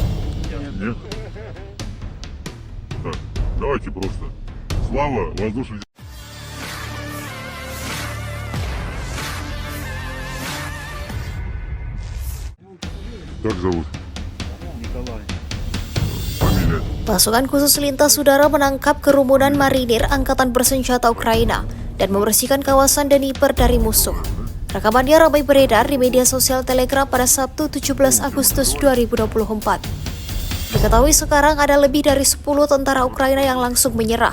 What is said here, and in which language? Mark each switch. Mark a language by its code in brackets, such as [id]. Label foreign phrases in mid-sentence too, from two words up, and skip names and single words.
[ru] Нет? Так, давайте просто. Слава воздушным. Как зовут? Николай. Фамилия? [id] Pasukan khusus lintas udara menangkap kerumunan marinir angkatan bersenjata Ukraina dan membersihkan kawasan Dnipro dari musuh. Rekamannya ramai beredar di media sosial Telegram pada Sabtu 17 Agustus 2024. Diketahui sekarang ada lebih dari 10 tentara Ukraina yang langsung menyerah.